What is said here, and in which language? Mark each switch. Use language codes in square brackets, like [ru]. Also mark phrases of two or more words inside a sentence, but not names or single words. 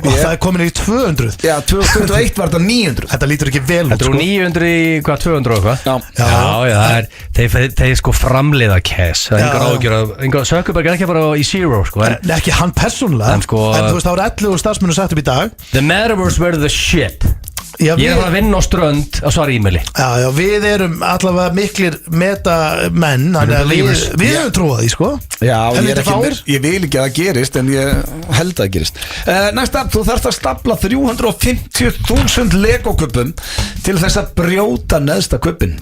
[is] og það er komin í 200. Já, 2021 var þetta 900. Þetta lítur ekki vel út, Þetta sko. 900 í, hvað, 200 og hvað? Já. Það er, þeir sko framleiða cash. Það er engar ágjör að, Zuckerberg er ekki að fara í zero, sko. Nei, ekki hann persónulega, En sko- en þú veist, það voru 11 starfsmenn sagt upp í dag. [en] The metaverse were the shit. [is] Já, Ég er að fara að vinna á strönd að svara e-maili. Já, við erum allavega miklir metamenn, þannig að við höfum trúað því, sko. Já, Helviti fáir. ég vil ekki að það gerist en ég held að það gerist. Næsta, þú þarfst að stapla 350.000 Lego-kuppum til þess að brjóta neðsta kuppin.